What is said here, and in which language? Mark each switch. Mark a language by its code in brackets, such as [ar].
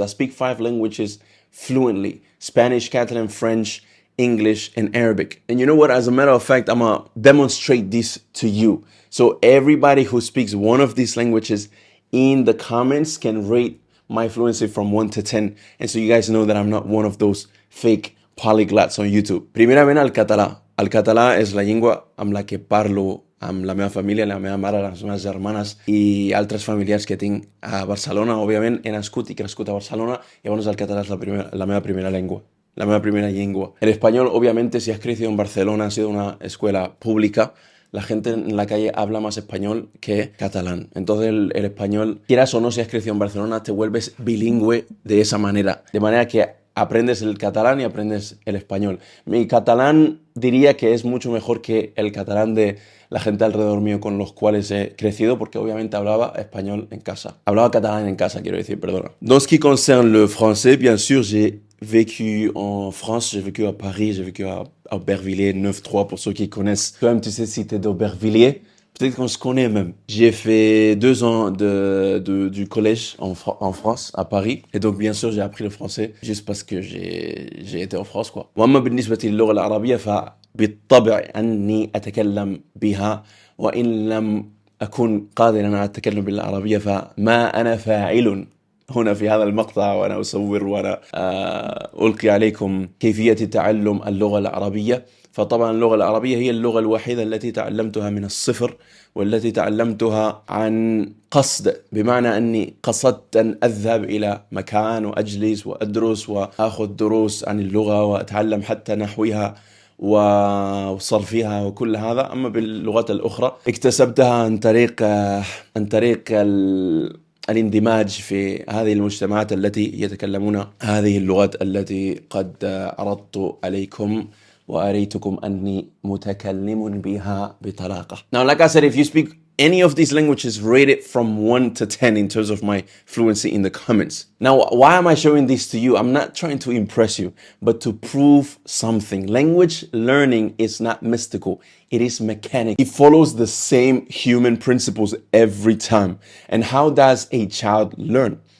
[en] I speak 5 languages fluently: Spanish, Catalan, French, English, and Arabic. And you know what? As a matter of fact, I'm gonna demonstrate this to you. So everybody who speaks one of these languages in the comments can rate my fluency from 1 to 10. And so you guys know that I'm not one of those fake polyglots on YouTube. [ca] Primerament, el català. El català és la llengua amb la que parlo amb la meva família, la meva mare, les meves germanes i altres familiars que tinc a Barcelona. Òbviament, he nascut i crescut a Barcelona, i llavors el català és la meva primera lengua. La meva primera llengua. [es] El español, obviamente, si has crecido en Barcelona, has sido una escuela pública, la gente en la calle habla más español que catalán. Entonces el español, quieras o no, si has crecido en Barcelona, te vuelves bilingüe de esa manera. De manera que aprendes el catalán y aprendes el español. Mi catalán diría que es mucho mejor que el catalán de la gente alrededor mío con los cuales he crecido, porque obviamente hablaba español en casa. Hablaba catalán en casa, quiero decir, perdona. [fr] Dans ce qui concerne le français, bien sûr, j'ai vécu en France, j'ai vécu à Paris, j'ai vécu à Aubervilliers 9-3 pour ceux qui connaissent. Toi-même, tu sais si t'es d'Aubervilliers. Peut-être qu'on se connaît même. J'ai fait 2 ans du collège en France, à Paris. Et donc, bien sûr, j'ai appris le français juste parce que j'ai été en France, quoi. [ar] وأما بالنسبة للغة العربية فبالطبع أني أتكلم بها، وإن لم أكن قادرا على التكلم بالعربية فما أنا فاعل هنا في هذا المقطع، وأنا أصور وأنا ألقي عليكم كيفية تعلم اللغة العربية. فطبعا اللغة العربية هي اللغة الوحيدة التي تعلمتها من الصفر، والتي تعلمتها عن قصد، بمعنى أني قصدت أن أذهب إلى مكان وأجلس وأدرس وأخذ دروس عن اللغة وأتعلم حتى نحوها وصرفها وكل هذا. أما باللغات الأخرى اكتسبتها عن طريق الاندماج في هذه المجتمعات التي يتكلمون هذه اللغات التي قد عرضت عليكم وأريتكم أني متكلم بها بطلاقة. [en] Now, like I said, if you speak any of these languages, rate it from 1 to 10 in terms of my fluency in the comments. Now, why am I showing this to you? I'm not trying to impress you, but to prove something. Language learning is not mystical. It is mechanical. It follows the same human principles every time. And how does a child learn?